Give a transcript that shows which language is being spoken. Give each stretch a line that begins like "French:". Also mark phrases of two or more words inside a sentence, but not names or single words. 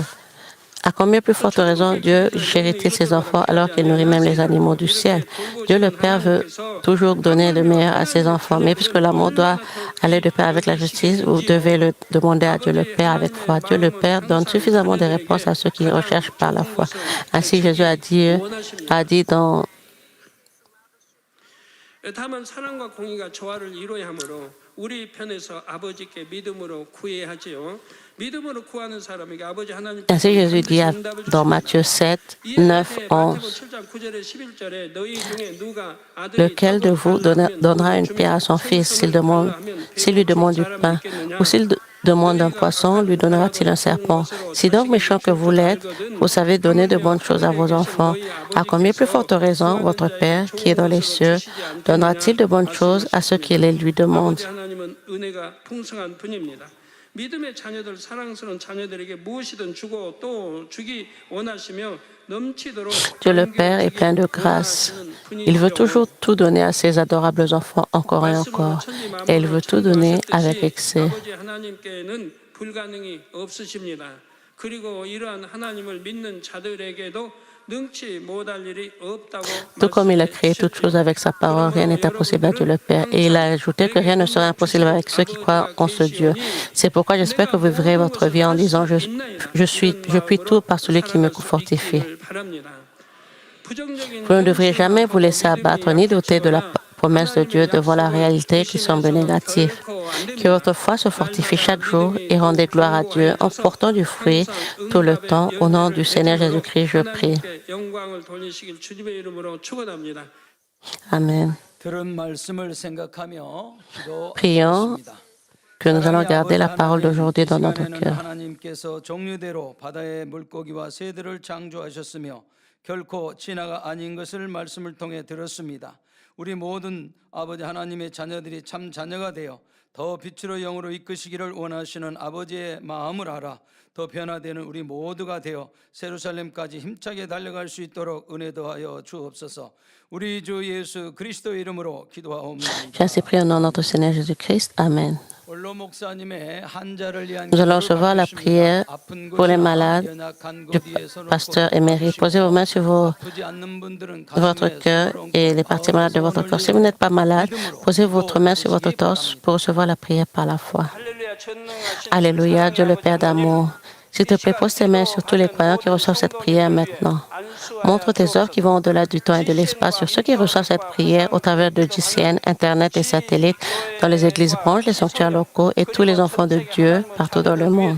French: À combien plus forte raison Dieu chérit-il ses enfants alors qu'il nourrit même les animaux du ciel? Dieu le Père veut toujours donner le meilleur à ses enfants, mais puisque l'amour doit aller de pair avec la justice, vous devez le demander à Dieu le Père avec foi. Dieu le Père donne suffisamment de réponses à ceux qui recherchent par la foi. Ainsi Jésus a dit dans
Korean: 다만 사랑과 공의가 조화를 이루어야 하므로 우리 편에서 아버지께 믿음으로 구해야 하지요. 믿음으로 구하는 사람에게 아버지 하나님
French: Ainsi Jésus dit dans Matthieu 7, 9, 11, lequel de vous donnera une pierre à son fils s'il lui demande du pain, ou s'il demande un poisson, lui donnera-t-il un serpent? Si donc méchant que vous l'êtes, vous savez donner de bonnes choses à vos enfants, à combien plus forte raison votre Père qui est dans les cieux donnera-t-il de bonnes choses à ceux qui les lui demandent?
Korean: 믿음의 자녀들, 사랑스러운 자녀들에게 무엇이든 주고 또 주기 원하시며 넘치도록
French: Dieu le Père est plein de grâce. Il veut toujours tout donner à ses adorables enfants encore et encore. Et il veut tout donner avec excès.
Korean: 아버지 하나님께는 불가능이 없으십니다. 그리고 이러한 하나님을 믿는 자들에게도 능치 못할 일이 없다고
French: Tout comme il a créé toutes choses avec sa parole, rien n'est impossible à Dieu le Père. Et il a ajouté que rien ne sera impossible avec ceux qui croient en ce Dieu. C'est pourquoi j'espère que vous vivrez votre vie en disant je puis tout par celui qui me fortifie. Vous ne devriez jamais vous laisser abattre ni douter de la promesse de Dieu devant la réalité qui semble négative. Que votre foi se fortifie chaque jour et rendez gloire à Dieu en portant du fruit tout le temps. Au nom du Seigneur Jésus-Christ, je prie. Amen.
Korean: 들은 말씀을 생각하며
French: Prions
Korean: 기도하겠습니다.
French: que nous allons garder la parole d'aujourd'hui dans notre
Korean: 시간에는
French: cœur.
Korean: 하나님께서 종류대로 바다의 물고기와 새들을 창조하셨으며 결코 진화가 아닌 것을 말씀을 통해 들었습니다. 우리 모든 아버지 하나님의 자녀들이 참 자녀가 되어 더 빛으로 영으로 이끄시기를 원하시는 아버지의 마음을 알아 더 변화되는 우리 모두가 되어 예루살렘까지 힘차게 달려갈 수 있도록 은혜 더하여 주옵소서. 우리 주 예수 그리스도의 이름으로 기도하옵나이다.
French: J'ai ainsi prié au nom de notre Seigneur Jésus-Christ. Amen.
Korean: 원로 목사님의 환자를 위한
French: Nous allons
Korean: 기도를
French: recevoir la
Korean: 받겠습니다.
French: prière
Korean: 아픈
French: pour les
Korean: 곳이나
French: malades
Korean: 연약한
French: du
Korean: 곳 위에서
French: pasteur Emery. Posez vos mains sur
Korean: 아프지 않는 분들은
French: votre
Korean: 가슴에
French: cœur et les parties malades de votre corps. Si vous n'êtes pas malade, posez votre main sur votre torse pour recevoir la prière par la foi. Alléluia, Dieu le Père d'amour. S'il te plaît, pose tes mains sur tous les croyants qui reçoivent cette prière maintenant. Montre tes œuvres qui vont au-delà du temps et de l'espace sur ceux qui reçoivent cette prière au travers de GCN, Internet et satellites, dans les églises branches, les sanctuaires locaux et tous les enfants de Dieu partout dans le monde.